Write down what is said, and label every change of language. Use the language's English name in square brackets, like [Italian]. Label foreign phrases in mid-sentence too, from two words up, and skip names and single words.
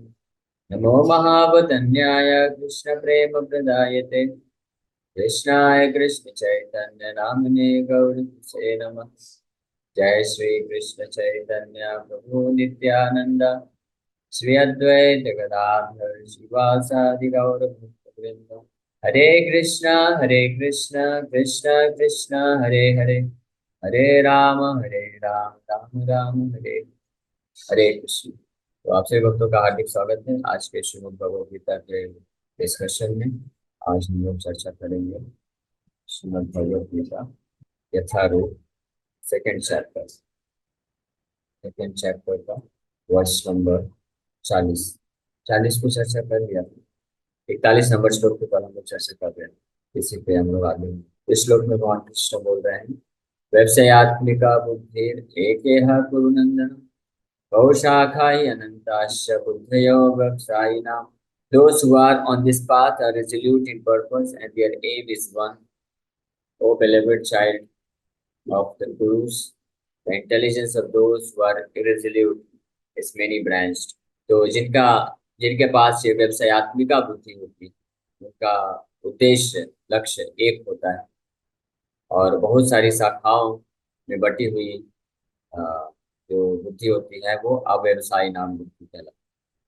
[Sanskrit] नमो महावदन्याय कृष्णप्रेमप्रदायते कृष्णाय कृष्ण चैतन्य नामिने गौरसे नमः। जय श्री कृष्ण चैतन्य प्रभु नित्यानंद श्री अद्वैत गदाधर शिवासादि गौर भक्तवृंद। हरे कृष्णा कृष्णा कृष्णा हरे हरे, हरे राम राम राम हरे हरे कृष्ण। [Hindi] तो आप सभी भक्तों का हार्दिक स्वागत है आज के श्रीमद् भगवद गीता के डिस्कशन में। आज हम लोग चर्चा करेंगे श्रीमद् भगवद गीता यथारूप [English] second chapter [Hindi] का वर्ष नंबर 40। 40 को चर्चा कर लिया, 41 नंबर श्लोक के पर हम लोग चर्चा कर रहे हैं। इसी पे हम लोग आगे इस श्लोक में भगवान कृष्ण बोल रहे हैं, [Sanskrit] व्यवसायत्मिका बुद्धि एकेह कुरु नंदन बहुशाखाय अनंताश्च बुद्धयो व्यवसायिनां। [English] Those who are on this path are resolute in purpose and their aim is one. O beloved child of the Gurus, the intelligence of those who are irresolute is many branched. [Hindi] तो जिनके पास ये व्यवसायत्मिका बुद्धि होती है, उनका उद्देश्य लक्ष्य एक होता है और बहुत सारी शाखाओं में बटी हुई अ, जो बुद्धि होती है वो अव्यवसायी नाम बुद्धि कहलाती है।